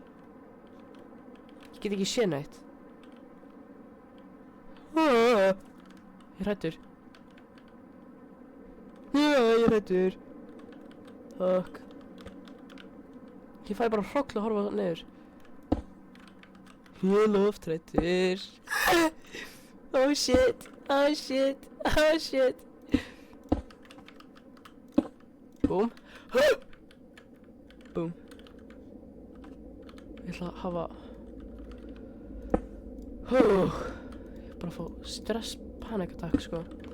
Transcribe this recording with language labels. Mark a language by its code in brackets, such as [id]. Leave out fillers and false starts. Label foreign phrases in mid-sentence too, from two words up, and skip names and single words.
[is] Ég get ekki séð neitt. Ég er hræddur. Ég er hræddur. Fuck. Ég fæ bara hrogl að horfa niður. Ég er loftrættur. [en] Oh shit. Oh shit. Oh shit. Boom. Boom. [is] Ég ætla að hafa... Ég er bara að fá [en] stress panic attack, [is] sko.